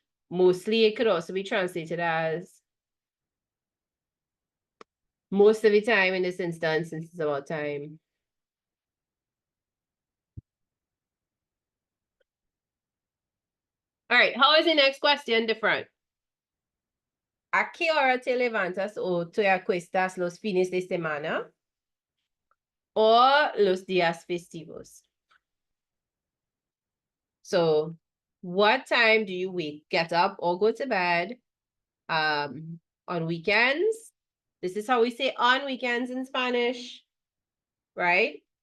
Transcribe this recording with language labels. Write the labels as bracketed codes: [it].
[en] Mostly it could also be translated as most of the time in this instance, since it's about time. All right, how is the next question different? [es] ¿A qué hora te levantas o te acuestas los fines de semana o los días festivos? [en] So, what time do you get up or go to bed on weekends? This is how we say on weekends in Spanish, right?